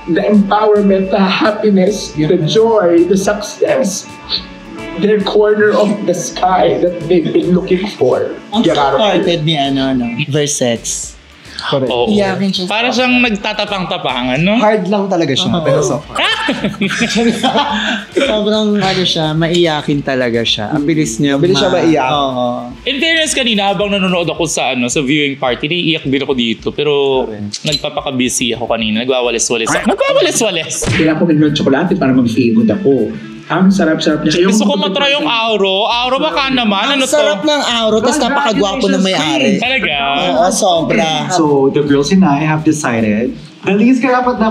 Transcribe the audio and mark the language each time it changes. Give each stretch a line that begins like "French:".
English: The empowerment, the happiness, the joy, the success. Their corner of the sky that they've been looking for.
Filipino: Ang supported ni Versex.
English: Correct.
Filipino: Oo. Iyakin siya. Para siyang nagtatapang-tapangan, no? Hard lang talaga siya, pero so Sobrang maiyakin talaga siya. Ang bilis niya. Bilis siya maiyak.
English: In fairness,
Filipino: kanina habang nanonood ako sa viewing party, naiiyak din ako dito. Pero nagpapaka-busy ako kanina. Nagwawalis-walis. Kailangan ko ng tsokolate para mag-feel good ako. Ang sarap-sarap niya. Gusto ko matry yung Auro. Auro baka naman. Ang sarap ng Auro, tapos napakagwapo ng may-ari. Talaga? Oo, sobra.
English: So, the girls and I have decided the least dapat